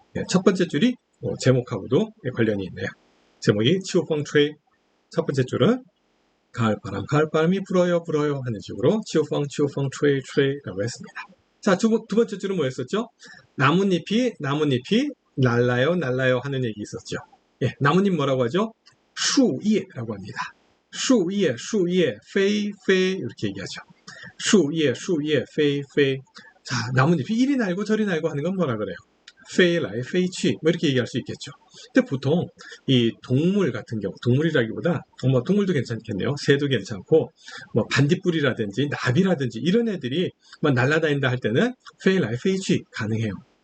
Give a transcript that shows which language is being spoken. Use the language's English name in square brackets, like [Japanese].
[Korean] 네, 첫 번째 줄이 제목하고도 관련이 있네요. 제목이 치우펑, 吹. 첫 번째 줄은 가을바람이 불어요, 불어요 하는 식으로 치우펑, 치우펑, 吹, 吹 라고 했습니다. 자, 두 번째 줄은 뭐였었죠? 나뭇잎이 날라요, 날라요 하는 얘기 있었죠. 예, 나뭇잎 뭐라고 하죠? 树叶라고 합니다. [Chinese] 树叶, 树叶, 飞, 飞 [Korean] 이렇게 얘기하죠. [Chinese] 树叶, 树叶, 飞, 飞. [Korean] 자, 나뭇잎이 이리 날고 저리 날고 하는 건 뭐라 그래요? [Chinese] 飞来飞去 [Korean] 뭐 이렇게 얘기할 수 있겠죠. 근데 보통 이 동물 같은 경우, 동물이라기보다 뭐 동물도 괜찮겠네요. 새도 괜찮고 뭐 반딧불이라든지 나비라든지 이런 애들이 뭐 날아다닌다 할 때는 [Chinese] 飞来飞去 [Korean] 가능해요.